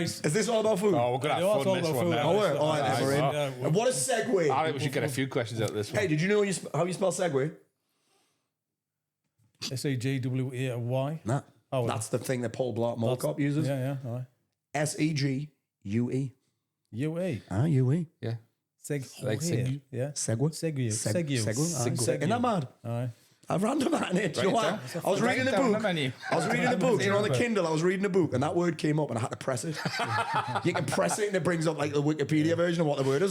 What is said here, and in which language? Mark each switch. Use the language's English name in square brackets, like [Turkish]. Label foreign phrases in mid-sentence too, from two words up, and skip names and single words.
[English] Is this all about food? Oh, we're going to have fun this one now. What a segue. I think we should get a few questions out of this one. Hey, did you know how you spell segue? S-A-G-W-A-Y? Nah. Oh, that's the thing that Paul Blart Mallcop uses. Yeah. S-E-G-U-E. U-E? U-E. Yeah. Segue. Yeah. Segue. Segue. Isn't that mad? Aye. I've random that in it. Do you know what? I was reading the book. You know, on the Kindle, I was reading the book, and that word came up, and I had to press it. You can press it, and it brings up like the Wikipedia version of what the word is.